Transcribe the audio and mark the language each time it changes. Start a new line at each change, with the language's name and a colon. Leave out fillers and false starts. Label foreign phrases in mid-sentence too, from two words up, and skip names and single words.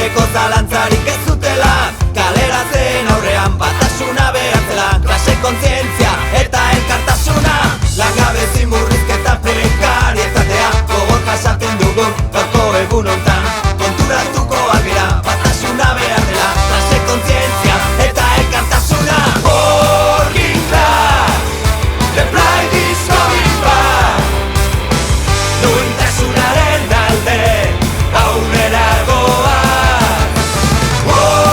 Basque: zalantzarik ez zutela, kaleratzen aurrean batasuna behar zela, klase kontzientzia eta elkartasuna, langabezi murrizketa prekarietatea, gogor jasaten dugun gaurko egun hontan, konturatuko albera batasuna behar dela, klase kontzientzia eta elkartasuna.
English: Working class, the pride is coming back,
Basque: duintasunaren alde aurrera goaz.